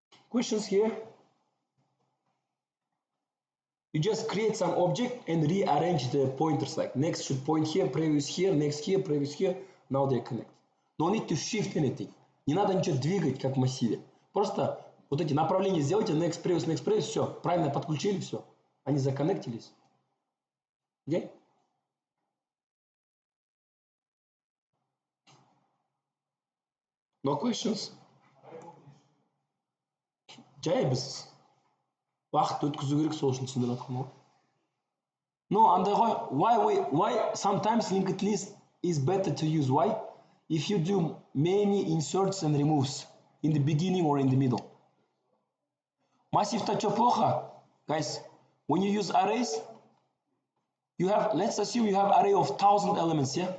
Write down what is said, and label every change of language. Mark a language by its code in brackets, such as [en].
[en] Questions here? You just create some object and rearrange the pointers, like next should point here, previous here, next here, previous here. Now they're connected. No need to shift anything. [ru] Не надо ничего двигать, как в массиве. Просто вот эти направления сделайте, next, previous, все. Правильно подключили, все. Они законнектились. [en] Okay? No questions? [kk] Жайбыз. Уақыт өткізу керек, сол үшін түсіндіріп жатқанмын ғой. [en] No, [kk] андай ғой, [en] why sometimes linked list is better to use. Why? If you do many inserts and removes in the beginning or in the middle. [ru] Массивта что плохо? [en] Guys, when you use arrays, you have, let's assume you have array of 1,000 elements, yeah?